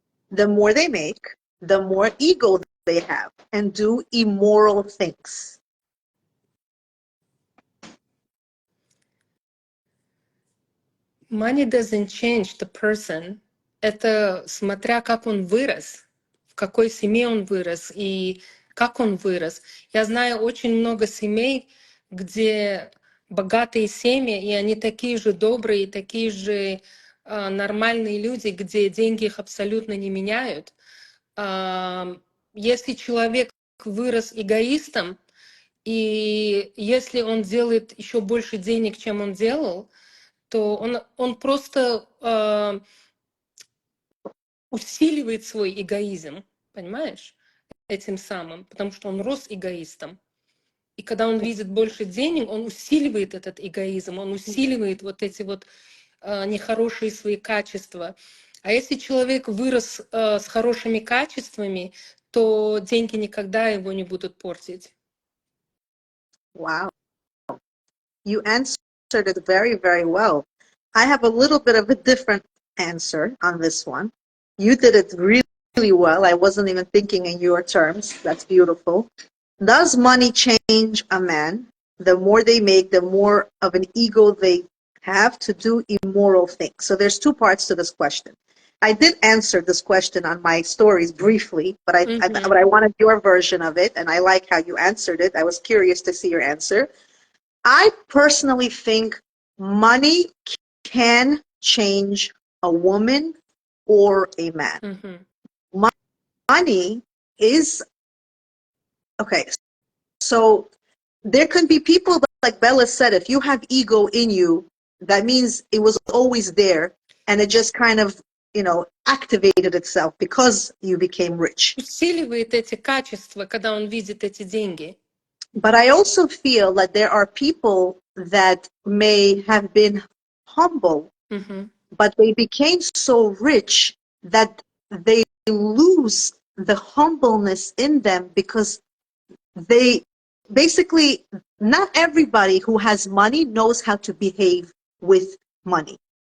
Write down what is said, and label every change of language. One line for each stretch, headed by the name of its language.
English: The more they make, the more ego they have and do immoral things. Money doesn't change the person.
Russian: Это смотря как он вырос, в какой семье он вырос и как он вырос. Я знаю очень много семей, где богатые семьи, и они такие же добрые, такие же нормальные люди, где деньги их абсолютно не меняют. Если человек вырос эгоистом, и если он делает еще больше денег, чем он делал, то он просто усиливает свой эгоизм, понимаешь, этим самым, потому что он рос эгоистом. И когда он видит больше денег, он усиливает этот эгоизм, он усиливает вот эти вот нехорошие свои качества. А если человек вырос с хорошими качествами, то деньги никогда его не будут портить.
English: Wow. You answered it very, very well. I have a little bit of a different answer on this one. You did it really, really well. I wasn't even thinking in your terms. That's beautiful. Does money change a man? The more they make, the more of an ego they have to do immoral things. So there's two parts to this question. I did answer this question on my stories briefly, but I wanted your version of it, and I like how you answered it. I was curious to see your answer. I personally think money can change a woman or a man. Money is, okay, so there can be people, like Bella said, if you have ego in you, that means it was always there and it just kind of, activated itself because you became rich.
Russian: Усиливает эти качества, когда он видит эти деньги.
English: But I also feel that there are people that may have been humble, but they became so rich that they lose the humbleness in them because they basically, not everybody who has money knows how to behave with money.